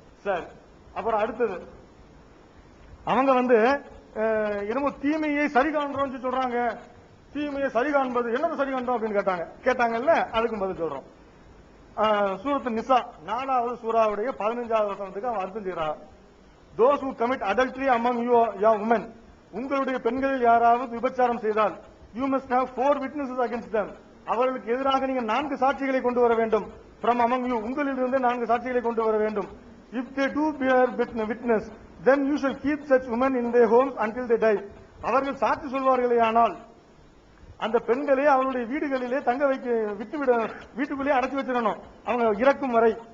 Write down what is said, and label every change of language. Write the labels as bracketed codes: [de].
[ta] சரி, அப்புறம் அடுத்தது அவங்க வந்து என்னமோ தீமையை சரி காண்றோம்னு சொல்றாங்க. தீமையை சரி காண்பது என்னது சரி காண்றோம் அப்படின்னு கேட்டாங்கல்ல, அதுக்கும் பதில் சொல்றோம். சூரத்து நிசா 4வது சூராவுடைய 15வது வசனத்துக்கு அவன் அர்த்தம் செய்யறான். [en] Those who commit adultery among you women, [ta] உங்களுடைய பெண்களில் யாராவது விபச்சாரம் செய்தால், [en] you must have 4 witnesses against them, [ta] அவர்களுக்கு எதிராக நீங்க 4 சாட்சிகளை கொண்டு வர வேண்டும். [en] from among you, [ta] உங்களிலிருந்து 4 சாட்சிகளை கொண்டு வர வேண்டும். [en] if they do bear witness, then you shall keep such women in their homes until they die. [ta] அவர்கள் சாட்சி சொல்வார்களே ஆனால் அந்த பெண்களை அவருடைய வீடுகளிலே தங்க வைக்க விட்டுவிட, வீட்டுக்குள்ளே அடைச்சி வச்சிடணும் அவங்க இறக்கும் வரை.